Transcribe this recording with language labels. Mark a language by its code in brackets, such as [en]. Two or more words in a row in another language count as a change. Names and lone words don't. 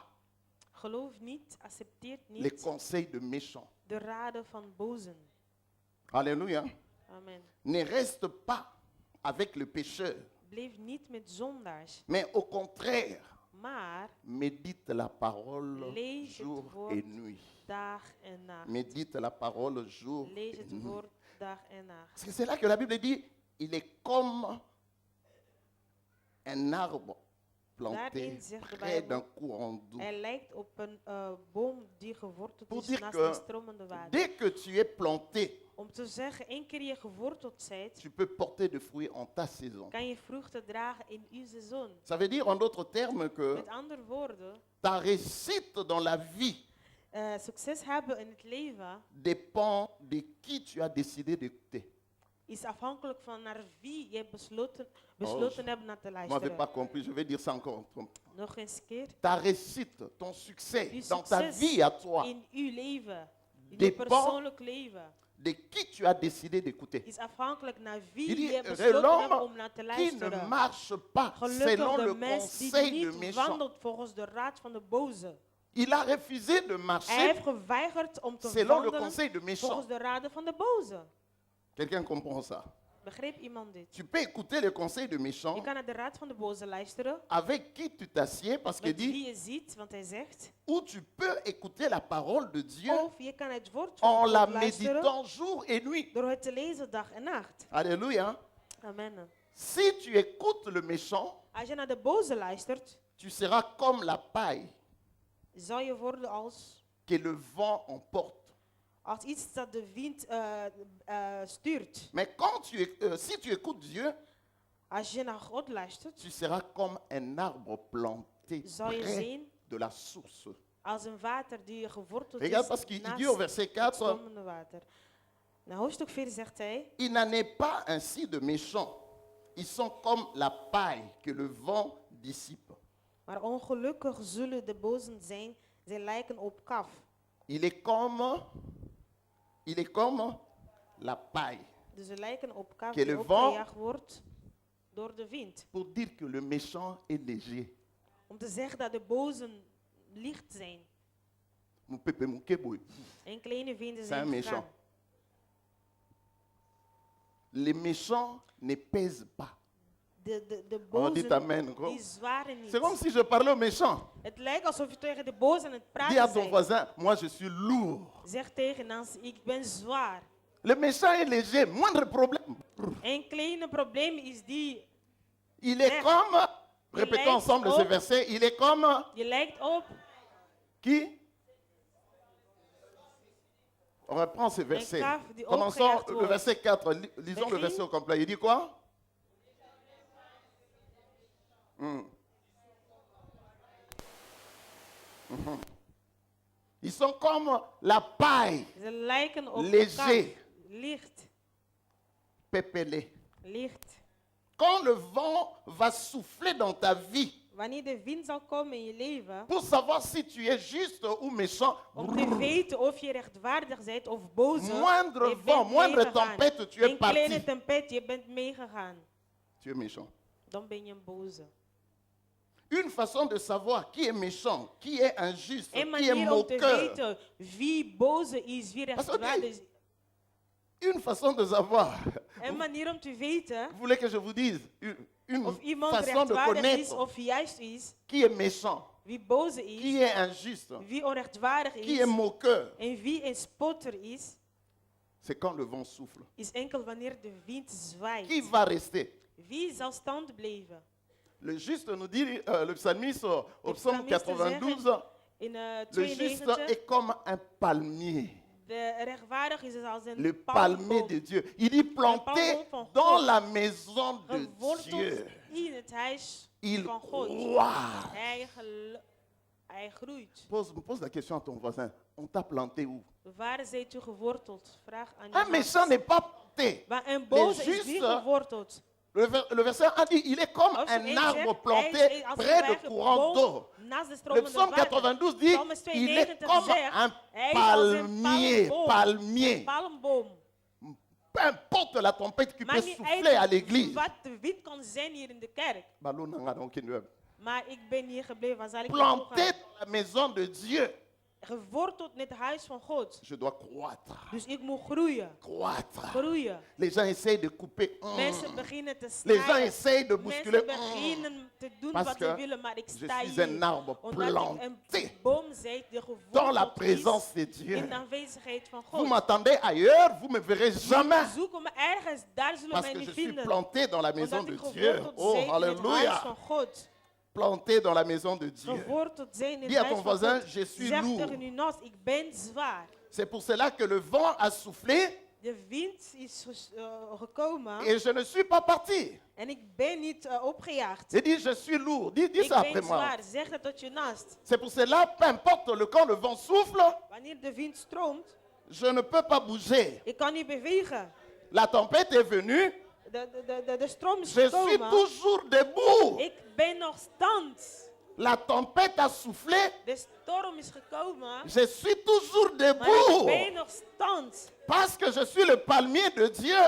[nl] Geloof niet, accepteert [fr] les [nl] niet [fr] conseils de méchants. [nl] de raden van bozen. [fr] Alléluia. Amen. Ne reste pas avec le pécheur, [nl] Blijf niet met zondaars, [fr] mais au contraire, [nl] maar [fr] médite la parole [nl] Lees het [fr] jour [nl] woord. [fr] et nuit. [nl] dag en nacht. [fr] Médite la parole jour [nl] Lees [fr] et [nl] het [fr] nuit. [nl] woord dag en nacht. [fr] Parce que c'est là que la Bible dit, il est comme un arbre planté [nl] Daarin zegt de [fr] près [nl] Bijbel, [fr] d'un courant d'eau. [nl] Hij lijkt op een boom die geworteld [fr] Pour [nl] is [fr] dire [nl] naast [fr] que [nl] een stromende water. [fr] dès que tu es planté, [nl] Om te zeggen, één keer je geworteld bent, [fr] tu peux porter de fruits en ta saison. [nl] kan je vruchten dragen in uw seizoen. [fr] Ça veut dire en d'autres termes que [nl] Met andere woorden, [fr] ta réussite dans la vie [nl] succes hebben in het leven [fr] dépend de qui tu as décidé d'écouter. [nl] is afhankelijk van naar wie je besloten je- hebt naar te [fr] Vous m'avez [nl] luisteren. [fr] pas compris, je vais dire ça encore. [nl] Nog eens keer. [fr] Ta réussite, ton succès [nl] Uw [fr] dans ta [nl] succes [fr] vie à toi [nl] in uw leven, in je [fr] Dépend- [nl] persoonlijk leven, [fr] de qui tu as décidé d'écouter. [nl] is afhankelijk naar wie [fr] Il dit, [nl] je [fr] heureux [nl] besloten hebt [fr] l'homme [nl] om naar te [fr] qui ne [nl] luisteren. [fr] marche pas [nl] Gelukkig [fr] selon [nl] de [fr] le [nl] mens die [fr] conseil de [nl] niet [fr] méchants. [nl] wandelt volgens de raad van de boze. [fr] Il a refusé de [nl] Hij [fr] marcher [nl] heeft geweigerd om te [fr] selon le [nl] wandelen [fr] conseil de méchants. [nl] volgens de raden van de boze. [fr] Quelqu'un comprend ça? [nl] Begreep iemand dit? [fr] Tu peux écouter le conseil de [nl] Je [fr] méchants [nl] kan naar de raad van de boze luisteren. [fr] avec qui tu t'assieds parce qu'il [nl] Met [fr] dit, [nl] wie je ziet, want hij zegt. [fr] ou tu peux écouter la parole de Dieu [nl] Of je kan het woord van [fr] en la [nl] God luisteren [fr] méditant jour et nuit. [nl] door het te lezen dag en nacht. [fr] Alléluia. Amen. Si tu écoutes le méchant, [nl] Als je naar de boze luistert, [fr] tu seras comme la paille [nl] zal je worden [fr] que le vent emporte. [nl] als iets dat de wind stuurt. [fr] Mais si tu écoutes Dieu, [nl] Als je naar God luistert, [fr] tu seras comme un arbre planté [nl] zal je [fr] près [nl] zien [fr] de la source. [nl] als een water die geworteld [fr] Regarde [nl] is [fr] parce qu'il [nl] naast [fr] dit au verset [nl] het 4, stromende water. Nou, hoofdstuk 4 zegt hij, [fr] il n'en est pas ainsi de méchants. Ils sont comme la paille que le vent dissipe. [nl] maar ongelukkig zullen de bozen zijn, zij lijken op kaf. [fr] Il est comme la paille. [nl] Dus ze lijken op kaf [fr] Que [nl] die [fr] le vent- [nl] opgejaagd wordt door de wind. [fr] Pour dire que le méchant est léger. [nl] Om te zeggen dat de bozen licht zijn. [fr] Mon pépé, mon keboy. [nl] En kleine vinden [fr] C'est un [nl] zijn [fr] méchant. [nl] gegaan. [fr] Les méchants ne pèsent pas. [nl] De [fr] On dit [nl] bozen [fr] amen. Gros. [nl] die zwaren niet. [fr] C'est comme si je parlais aux méchants. [nl] Het lijkt alsof je tegen de bozen aan het [fr] Dis à [nl] praten [fr] ton [nl] bent. [fr] voisin, moi je suis lourd. [nl] Zeg tegen Nancy, ik ben zwaar. [fr] Le méchant est léger, moindre problème. [nl] Een kleine probleem is die, [fr] Il est Merde. comme, répétons [nl] lijkt [fr] ensemble [nl] op- [fr] ce verset, il est comme [nl] je lijkt op [fr] qui? On reprend ce verset. [nl] kaf die [fr] Commençons [nl] opgejaagd [fr] le [nl] wordt. [fr] verset 4. Lisons le [nl] Begin. [fr] verset au complet. Il dit quoi? Mhm. Ils sont comme la paille [nl] ze lijken op [fr] Léger. [nl] kaf. Licht, pépélée. licht. [fr] Quand le vent va souffler dans ta vie, [nl] Wanneer de wind zal komen in je leven, [fr] pour savoir si tu es juste ou méchant, [nl] om te weten of je rechtvaardig bent of boze, [fr] moindre [nl] je [fr] vent, [nl] bent [fr] moindre [nl] meegegaan. [fr] tempête, tu es [nl] Een kleine parti. tempête, je bent meegegaan. [fr] Tu es méchant. [nl] Dan ben je een boze. [fr] Une façon de savoir qui est méchant, qui est injuste, [nl] Een [fr] qui est [nl] manier om te [fr] moqueur. [nl] weten wie boze is, wie [fr] Parce que [nl] rechtvaardig is. [fr] Une façon de savoir. [nl] Een manier om te weten [fr] Vous voulez que je vous dise une [nl] of iemand [fr] façon de [nl] rechtvaardig is [fr] connaître [nl] of juist is, [fr] qui est méchant, [nl] wie boze [fr] qui [nl] is, [fr] est injuste, [nl] wie onrechtvaardig [fr] qui [nl] is [fr] est moqueur. [nl] en wie een spotter is, [fr] C'est quand le vent souffle. [nl] is enkel wanneer de wind [fr] Qui [nl] zwaait. [fr] va rester? [nl] Wie zal stand blijven? [fr] Le juste nous dit, le psalmiste au Le psaume psalmiste 92, [nl] In [fr] le juste [nl] 92, [fr] est comme un palmier. [nl] de rechtvaardig is als een [fr] Le palmier [nl] palmboom, [fr] de Dieu. Il dit planté [nl] palmboom van [fr] dans [nl] God. [fr] la maison de [nl] geworteld [fr] Dieu. [nl] in het huis [fr] Il [nl] van God. [fr] croit. [nl] Hij groeit. [fr] Pose la question à ton voisin. On t'a planté où? [nl] Waar zijt u geworteld? Vraag aan [fr] Un [nl] je [fr] méchant n'est pas planté. [nl] Maar een boze is [fr] justes, [nl] niet geworteld. [fr] Le verset a dit, il est comme [nl] Als [fr] un [nl] één [fr] arbre [nl] zegt, [fr] planté [nl] hij is als [fr] près [nl] een [fr] de courant d'eau. [nl] boom naast de [fr] Le [nl] stromende [fr] psaume [nl] water. [fr] 92 dit, [nl] Psalms [fr] il est [nl] 92 [fr] comme [nl] zegt, [fr] un [nl] hij is als een [fr] palmier, [nl] palmboom. [fr] palmier. [nl] Een palmboom. [fr] Peu importe la tempête qui peut [nl] Maakt niet [fr] souffler à [nl] uit [fr] l'église. [nl] wat de wind kan zijn hier in de kerk. Maar ik ben hier gebleven. Waar zal ik [fr] Planté [nl] naartoe gaan? [fr] dans la maison de Dieu. [nl] Geworteld in het huis van God. [fr] Je dois croître. [nl] Dus ik moet groeien. [fr] Croître. [nl] Groeien. [fr] Les gens essayent de couper. [nl] Mensen beginnen te [fr] Les gens [nl] snijden. [fr] essayent de bousculer. [nl] Mensen beginnen te doen [fr] Parce [nl] wat [fr] que [nl] ze willen, maar ik [fr] je [nl] sta [fr] suis [nl] hier. [fr] un arbre [nl] Omdat ik [fr] planté [nl] een boom ben die [fr] dans la [nl] geworteld [fr] présence de [nl] is [fr] Dieu. [nl] in de aanwezigheid van [fr] Vous [nl] God. [fr] m'attendez ailleurs, vous me verrez jamais. [nl] Zoeken me ergens, daar zullen [fr] Parce [nl] mij [fr] que [nl] niet [fr] je suis [nl] vinden. [fr] planté dans la maison [nl] Omdat [fr] de [nl] ik [fr] Dieu. [nl] geworteld [fr] Oh, [nl] zijn in het huis [fr] alléluia. [nl] van God. [fr] Planté dans la maison de Dieu. [nl] Geworteld zijn in het [fr] Dis à [nl] huis [fr] ton [nl] van [fr] voisin, [nl] God. [fr] je suis [nl] Zeg [fr] lourd. [nl] tegen uw naast, ik ben zwaar. [fr] C'est pour cela que le vent a soufflé [nl] De wind is gekomen [fr] et je ne suis pas parti. [nl] en ik ben niet opgejaagd. [fr] J'ai dit, je suis lourd. Dis [nl] Ik [fr] ça après [nl] ben [fr] moi. [nl] zwaar. Zeg dat tot je naast. [fr] C'est pour cela, peu importe quand le vent souffle, [nl] Wanneer de wind stroomt, [fr] je ne peux pas bouger. [nl] ik kan niet bewegen. [fr] La tempête est venue, [nl] De stroom is [fr] je suis [nl] gekomen. [fr] toujours debout. [nl] Ik ben nog stand. [fr] La tempête a soufflé, [nl] De storm is gekomen. [fr] je suis toujours [nl] Maar ik [fr] debout. [nl] ben nog stand. [fr] Parce que je suis le palmier de Dieu.